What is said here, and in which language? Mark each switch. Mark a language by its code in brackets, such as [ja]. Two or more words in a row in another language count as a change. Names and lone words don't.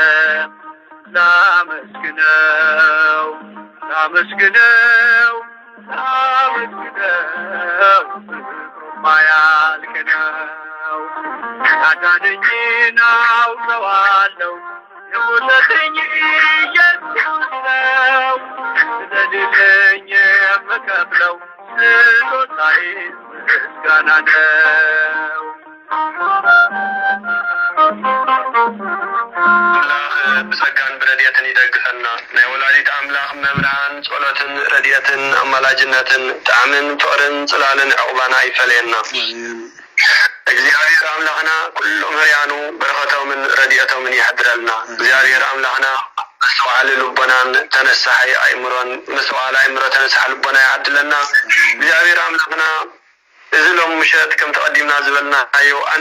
[am] ላመስግነው ላመስግነው ላመስግነው ማያልቅ ነው። ያዳነኝን አውቀዋለሁ የሞተልኝ ኢየሱስ ነው። ስለሌለኝ የምከፍለው ስጦታዬ ምስጋና ነው። [ti] ብጸጋን ብረድኤትን ይደግፈና ናይ ወላዲት አምላክ መብርሃን ጸሎትን ረድኤትን አማላጅነትን ጣዕምን ፍቅርን ጽላልን ዕቁባና ይፈለየና። እግዚአብሔር አምላክና ኩሉ መርያኑ በረከቶምን ረድኤቶምን ያድረልና። እግዚአብሔር አምላክና መስዋዕል ልቦናን ተነሳሐይ አእምሮን መስዋዕል አእምሮ ተነሳሐ ልቦና ያድለና። እግዚአብሔር አምላክና እዚ ሎም ምሸት ከም ተቀዲምና ዝበልናዮ ኣነ